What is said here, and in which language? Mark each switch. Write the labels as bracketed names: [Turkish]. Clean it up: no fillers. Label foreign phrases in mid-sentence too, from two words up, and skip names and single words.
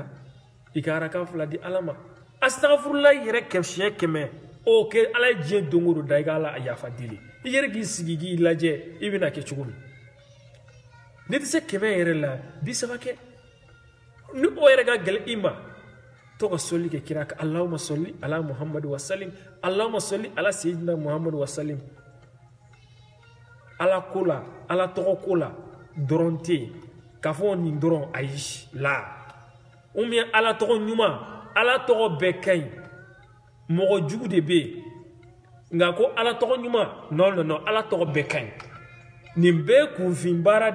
[Bambara] i ka araka 2 di ala ma astagfirullah yɛrɛ siɲɛ 100 o kɛ ala ye diɲɛ don o don da i ka ala yafa deli i yɛrɛ k'i sigi k'i lajɛ i bɛna kɛ cogo min n'i tɛ se 100 yɛrɛ la 30 kɛ ni o yɛrɛ ka gɛlɛn i ma to ka sɔli kɛ kira kan [Arabic] اللهم صل على محمد وسلم اللهم صل على سيدنا محمد وسلم [Bambara] ala ko la ala tɔgɔ ko la dɔrɔn tɛ yen k'a fɔ nin dɔrɔn ayi la [French] ou bien [Bambara] ala tɔgɔ ɲuman ala tɔgɔ bɛɛ ka ɲi mɔgɔ jugu de bɛ yen nka ko ala tɔgɔ ɲuman non ala tɔgɔ bɛɛ ka ɲi nin bɛɛ kunfin baara